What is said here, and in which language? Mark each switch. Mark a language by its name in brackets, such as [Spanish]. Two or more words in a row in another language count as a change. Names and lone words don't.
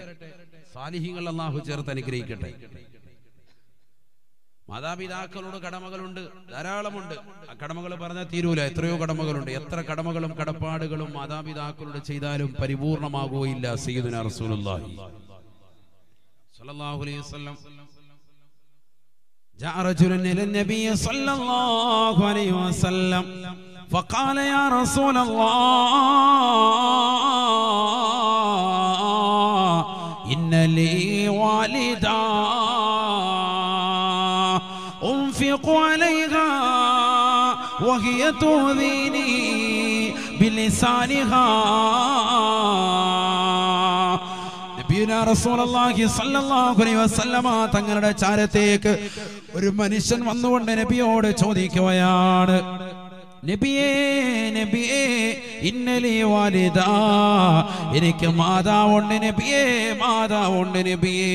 [Malayalam] സാലിഹ്യങ്ങൾ അള്ളാഹു ചേർത്ത് അനുഗ്രഹിക്കട്ടെ. മാതാപിതാക്കളോട് കടമകളുണ്ട്, ധാരാളമുണ്ട്. ആ കടമകൾ പറഞ്ഞാൽ തീരൂല. എത്രയോ കടമകളുണ്ട്. എത്ര കടമകളും കടപ്പാടുകളും മാതാപിതാക്കളോട് ചെയ്താലും പരിപൂർണമാകുകയില്ല. [Arabic] سيدنا رسول الله صلى الله عليه وسلم جاء رجل إلى النبي صلى الله عليه وسلم فقال يا رسول الله إن لي والدا أنفق عليها وهي تؤذيني بلسانها. رسول الله صلى الله عليه وسلم [Malayalam] തങ്ങളുടെ ചാരത്തേക്ക് ഒരു മനുഷ്യൻ വന്നുകൊണ്ട് നബിയോട് ചോദിക്കുകയാണ്, നബിയേ നബിയേ [Arabic] إن لي والدة, [Malayalam] എനിക്ക് മാതാവുണ്ട് നബിയേ, മാതാവുണ്ട് നബിയേ.